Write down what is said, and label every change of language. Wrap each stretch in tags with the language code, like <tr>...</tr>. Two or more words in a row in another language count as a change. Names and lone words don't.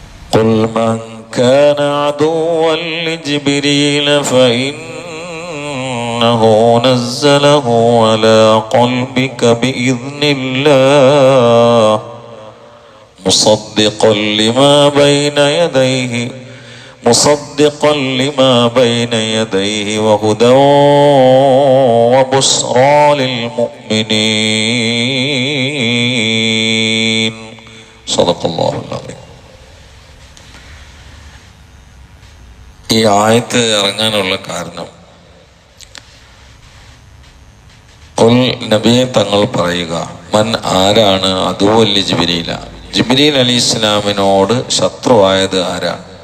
<ar>قل من كان عدوا لجبريل فإنه نزله على قلبك بإذن الله مصدقا لما بين يديه وهدى وبشرى للمؤمنين صدق الله العظيم.</ar> <ml>ഈ ആയത്ത് ഇറങ്ങാനുള്ള കാരണം നബിയെ തങ്ങൾ പറയുക, മൻ ആരാണ്</ml> <ar>عدوا لجبريل,</ar> <ml>ജിബ്രീൽ അലി ഇസ്ലാമിനോട് ശത്രുവായത് ആരാണ്?</ml>